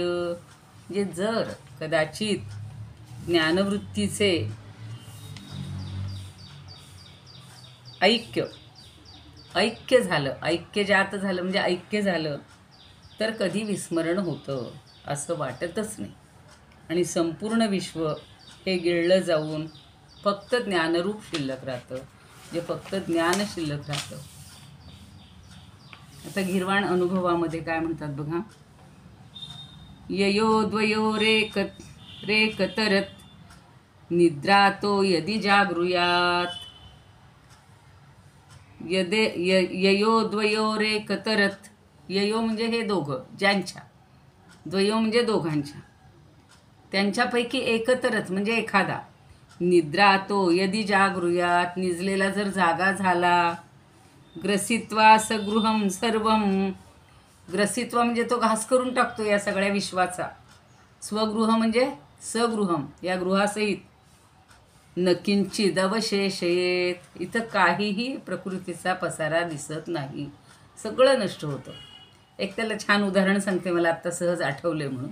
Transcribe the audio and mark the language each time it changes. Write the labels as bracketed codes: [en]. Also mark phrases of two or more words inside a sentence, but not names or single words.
[mr] म्हणजे जर कदाचित ज्ञानवृत्तीचे ऐक्य झालं, ऐक्य जात झालं, म्हणजे ऐक्य झालं तर कधी विस्मरण होतं असं वाटतच नाही आणि संपूर्ण विश्व हे गिळलं जाऊन फक्त ज्ञानरूप शिल्लक राहतं, जे फक्त ज्ञान शिल्लक राहतं. आता गीर्वाण अनुभवामध्ये काय म्हणतात बघा, [sa] ययो द्वयो रे कतरत निद्रा तो यदि जागृयात, ययो द्वयो रे कतरत, [mr] ययो म्हणजे हे दोघं, ज्यांच्या, द्वयो म्हणजे दोघांच्या, त्यांच्यापैकी एकतरच म्हणजे एखादा [sa] निद्रा तो यदि जागृयात, [mr] निजलेला जर जागा झाला, [sa] ग्रसित्वा सगृहम सर्वम, [mr] ग्रसित्वा म्हणजे तो घास करून टाकतो या सगळ्या विश्वाचा, स्वगृह म्हणजे सगृहम या गृहासहित, [sa] न किंचित अवशेषयेत, [mr] इथं काहीही प्रकृतीचा पसारा दिसत नाही, सगळं नष्ट होतं. एक त्याला छान उदाहरण सांगते, मला आत्ता सहज आठवले म्हणून.